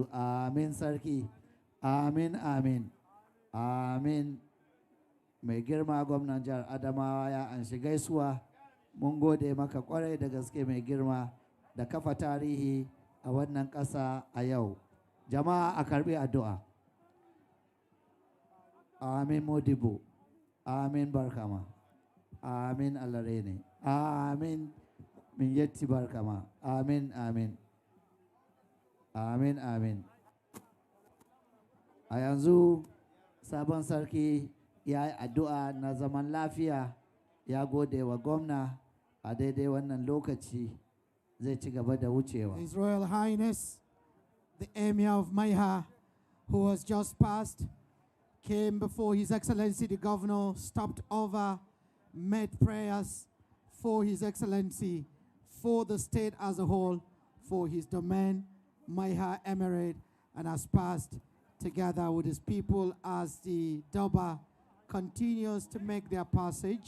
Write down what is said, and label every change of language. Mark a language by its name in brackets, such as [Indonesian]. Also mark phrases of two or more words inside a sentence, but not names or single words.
[Hausa] Amin sarki. Amin, amin, amin. Mai girma gwamnan jihar Adamawa ya anshi gaisuwa. Mun gode maka kwarai da gaske mai girma da kafa tarihi a wannan ƙasa a yau. Jama'a a karbi addu'a. Amin Modibo. Amin Barkama. Amin Alarene. Amin Minyetti Barkama. Amin, amin. Amin, amin. A yanzu sabon sarki ya yi addu'a na zaman lafiya, ya gode wa gwamna a daidai wannan lokaci zai ci gaba da wucewa. [English] His Royal Highness, the Emir of Maiha, who has just passed, came before His Excellency the Governor, stopped over, made prayers for His Excellency, for the state as a whole, for his domain, Maiha Emirate, and has passed together with his people as the Durbar continues to make their passage.